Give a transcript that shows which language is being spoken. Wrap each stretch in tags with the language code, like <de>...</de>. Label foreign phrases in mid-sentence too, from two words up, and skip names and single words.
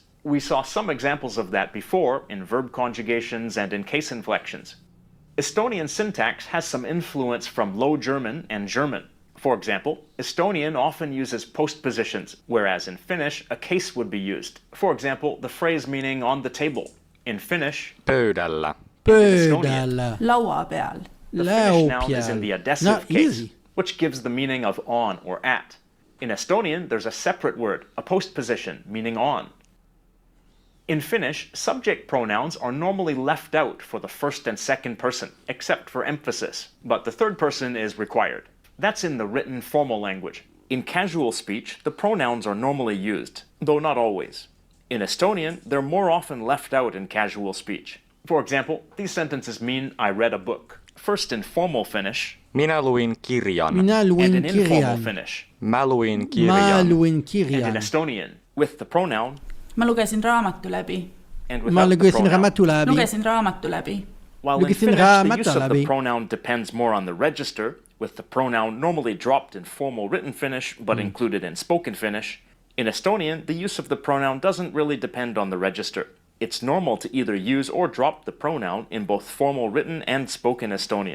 <en>We saw some examples of that before in verb conjugations and in case inflections. Estonian syntax has some influence from Low German and German. For example, Estonian often uses postpositions, whereas in Finnish, a case would be used. For example, the phrase meaning on the table. In Finnish,</en> <fi>Pöydällä. Pöydällä.</fi> <et>Laua peal.</et> <en>the Finnish noun is in the adessive Not case, easy. which gives the meaning of on or at. In Estonian, there's a separate word, a postposition, meaning on. In Finnish, subject pronouns are normally left out for the first and second person, except for emphasis, but the third person is required. That's in the written formal language. In casual speech, the pronouns are normally used, though not always. In Estonian, they're more often left out in casual speech. For example, these sentences mean I read a book. First in formal Finnish,</en> <fi>Minä luin kirjan. Minä</fi> <en>and</en> <fi>luin</fi> <en>in informal</en> <fi>kirjan.</fi> <en>Finnish,</en> <fi>Mä luin Mä kirjan. luin</fi> <en>and in</en> <fi>kirjan.</fi> <en>Estonian, with the pronoun</en> <et>Ma lugesin raamatu läbi.</et> <en>and</en> <et>Mä</et> <en>without the</en> <et>lugesin</et> <en>pronoun.</en> <et>raamattu läbi. Lugesin raamatu läbi.</et> <en>While in</en> <et>Lugesin</et> <en>Finnish, the</en> <et>raamattu</et> <en>use of the</en> <et>läbi.</et> <en>pronoun depends more on the register, with the pronoun normally dropped in formal written Finnish but included in spoken Finnish. In Estonian, the use of the pronoun doesn't really depend on the register. It's normal to either use or drop the pronoun in both formal written and spoken Estonian.</en>